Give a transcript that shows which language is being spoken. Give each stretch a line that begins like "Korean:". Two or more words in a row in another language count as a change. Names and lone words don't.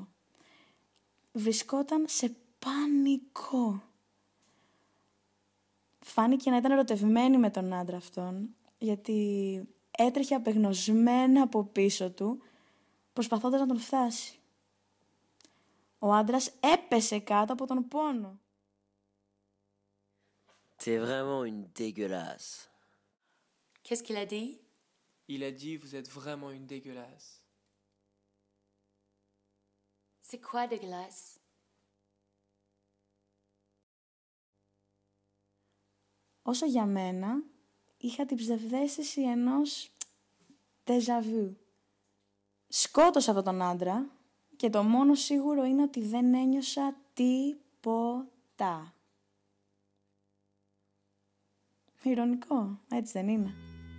Greek: Βρισκόταν σε πανικό. Φάνηκε να ήταν ερωτευμένη με τον άντρα αυτόν, γιατί έτρεχε απεγνωσμένα από πίσω του, προσπαθώντας να τον φτάσει. Ο άντρας έπεσε κάτω από τον πόνο.
French: T'es vraiment une dégueulasse. Qu'est-ce qu'il a dit? Il a dit vous êtes vraiment une dégueulasse. C'est quoi dégueulasse?
Greek: Όσο για μένα, είχα την ψευδαίσθηση ενός
French: déjà vu.
Greek: Σκότωσα αυτόν τον άντρα και το μόνο σίγουρο είναι ότι δεν ένιωσα τίποτα. Ηρωνικό, έτσι δεν είναι?